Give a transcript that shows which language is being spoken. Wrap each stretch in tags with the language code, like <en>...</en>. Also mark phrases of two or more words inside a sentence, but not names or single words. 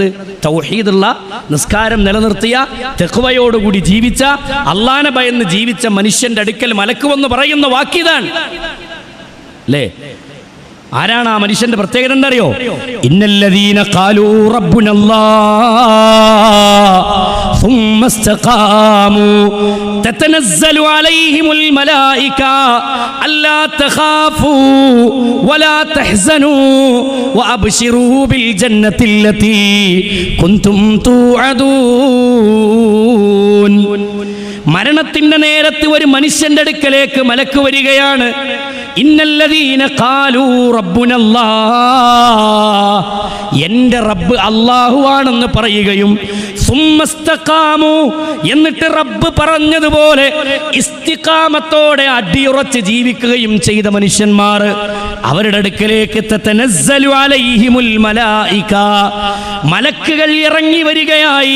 <ml>തൗഹീദുള്ള, നിസ്കാരം നിലനിർത്തിയ, തഖ്വയോടുകൂടി ജീവിച്ച, അള്ളാനെ ഭയന്ന് ജീവിച്ച മനുഷ്യന്റെ അടുക്കൽ മലക്ക് വന്ന് പറയുന്ന വാക്കിതാണ് അല്ലേ? ആരാണ് ആ മനുഷ്യന്റെ പ്രത്യേകത എന്തറിയോ?</ml> <ar>إن الذين قالوا ربنا الله ثم استقاموا تتنزل عليهم الملائكة ألا تخافوا ولا تحزنوا وأبشروا بالجنة التي كنتم توعدون.</ar> <ml>മരണത്തിന്റെ നേരത്ത് ഒരു മനുഷ്യന്റെ അടുക്കലേക്ക് മലക്ക് വരികയാണ്.</ml> <ar>إن الذين قالوا ربنا الله,</ar> <ml>എൻ്റെ റബ്ബ് അല്ലാഹുവാണെന്ന് പറയുകയും സുമ്മസ്തഖാമു, എന്നിട്ട് റബ്ബ് പറഞ്ഞതുപോലെ ഇസ്തിഖാമത്തോടെ അടിയുറച്ച് ജീവിക്കുകയും ചെയ്ത മനുഷ്യന്മാർ, അവരുടെ അടുക്കലേക്ക്</ml> <ar>تتنزل عليهم الملائكة,</ar> <ml>മലക്കുകൾ ഇറങ്ങി വരികയായി.</ml>